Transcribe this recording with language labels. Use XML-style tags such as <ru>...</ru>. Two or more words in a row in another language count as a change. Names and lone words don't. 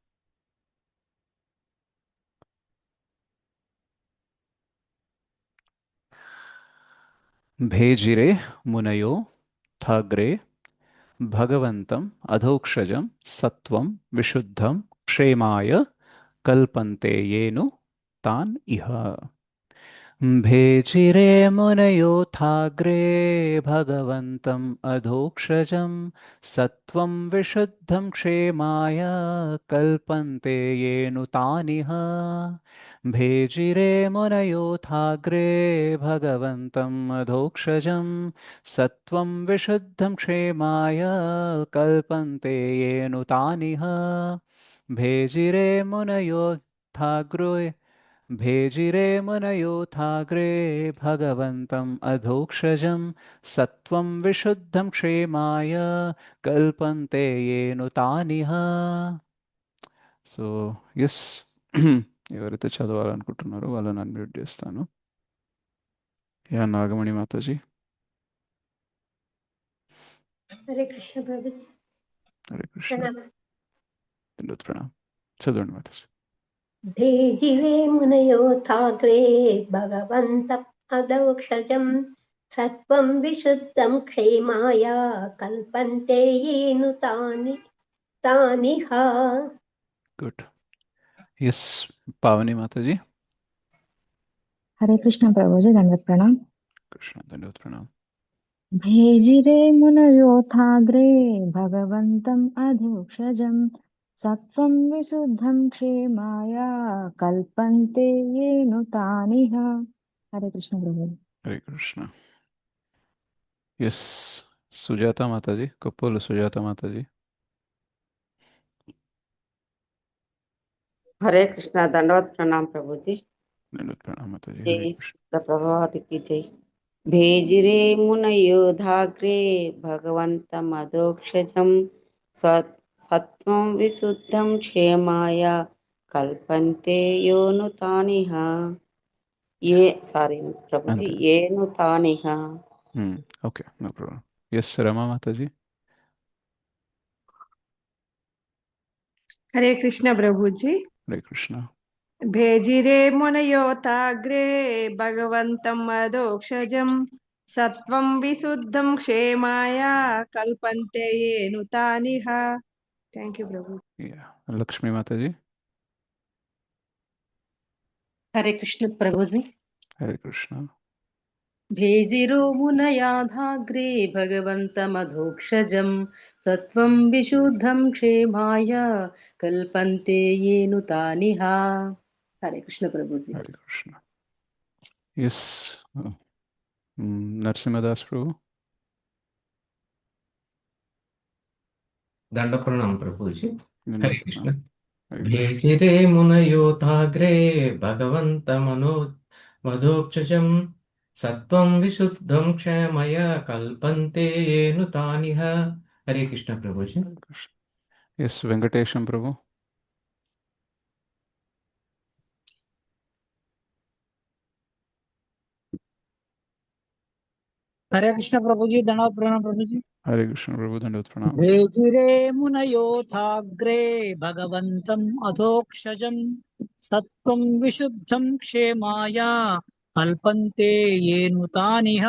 <sa>भेजिरे मुनयो थाग्रे भगवन्तं अधोक्षजं सत्वं विशुद्धं क्षेमाय कल्पन्ते एनु तान् इह. भेजिरे मुनयोथाग्रे भगवन्तम् अधोक्षजं सत्त्वं विशुद्धं क्षेमाय कल्पन्ते येनुतानिह. भेजिरे मुनयोथाग्रे भगवन्तम् अधोक्षजं सत्त्वं विशुद्धं क्षेमाय कल्पन्ते येनुतानिह. भेजिरे मुनयोथाग्रे भेजिरे मुनयोथाग्रे भगवन्तम् अधोक्षजं सत्त्वं विशुद्धं क्षेमाय कल्पन्ते येनुतानिह.</sa> <en>so yes,</en> <te>ఎవరైతే చదవాలనుకుంటున్నారో వాళ్ళని అన్మ్యూట్ చేస్తాను. యా నాగమణి మాతాజీ. హరే కృష్ణ ప్రభు. హరే కృష్ణ. ప్రణామం. దండోత్ ప్రణామ్. చదవండి మాతాజీ.</te> <sa>धीजिवे मुनयोथाग्रे भगवन्त अदौक्षजं सत्वं विशुद्धं क्षेमाय कल्पन्ते एनु तानिह.</sa> <te>గుడ్. ఎస్, పావని మాతాజీ.</te> <hi>हरे कृष्ण प्रभुजी, दंडवत प्रणाम।</hi> <te>కృష్ణ దండోత్ ప్రణామ్.</te> <sa>भेजिरे मुनयोथाग्रे भगवन्तम् अधोक्षजं सत्त्वं विशुद्धं क्षेमाय कल्पन्ते येनु तानिह।</sa> <hi>हरे कृष्ण प्रभु।</hi> <te>హరే కృష్ణ. ఎస్, సుజాత మాతాజీ, కొప్పోలు సుజాత మాతాజీ.</te> <hi>हरे कृष्णा दंडवत प्रणाम प्रभु जी।</hi> <te>దండోత్ ప్రణామ్ మాతాజీ. హరే</te> <hi>जय</hi> <te>కృష్ణ.</te> <hi>शुक्ल प्रभात की जय।</hi> <sa>भेजिरे मुनयोधाग्रे भगवंत मदोक्षजम सत्वं विशुद्धं क्षेमाय कल्पन्ते योनुतानिह।</sa> <hi>ये सारी प्रभु जी,</hi> <te>అంతే.</te> <sa>येनुतानिह।</sa> <en>okay, no problem.</en> <te>ఎస్, రమా మాతాజీ.</te> <hi>हरे कृष्ण प्रभु जी।</hi> <te>హరే కృష్ణ.</te> <sa>भेजिरे मुनयोताग्रे भगवन्तम् अधोक्षजं सत्वं विशुद्धं क्षेमाय कल्पन्ते येनुतानिह।</sa> <en>thank you</en> <hi>प्रभु।</hi> <te>యా, లక్ష్మీ మాతాజీ.</te> <hi>हरे कृष्ण प्रभु जी।</hi> <te>హరే కృష్ణ.</te> <sa>भेजिरो मुनयाधाग्रे भगवन्तमधोक्षजं सत्वं विशुद्धं क्षेमाय कल्पन्ते येनु तानिह।</sa> <hi>हरे कृष्ण प्रभु जी।</hi> <te>హరే కృష్ణ. ఎస్, నరసింహదాస్ ప్రభు.</te> <hi>दंड प्रणाम प्रभु जी।</hi> <te>దండోత్</te> <hi>हरे</hi> <te>ప్రణామ్.</te> <hi>कृष्ण।</hi> <te>హరే కృష్ణ.</te> <sa>भेजिरे मुनयोथाग्रे भगवन्तमनो मधोक्षजं सत्वं विशुद्धं क्षमय कल्पन्ते येनु तानिह।</sa> <hi>हरे कृष्ण प्रभु जी।</hi> <te>హరే కృష్ణ. ఎస్, వెంకటేశం ప్రభు.</te> <hi>हरे कृष्ण प्रभु जी, धन्यवाद प्रणाम प्रभु जी।</hi> <te>హరే కృష్ణ ప్రభు. దండోత్ ప్రణామ్.</te> <sa>भेजिरे मुनयोथाग्रे भगवन्तम् अधोक्षजं सत्त्वं विशुद्धं क्षेमाय कल्पन्ते येनु तानिह।</sa>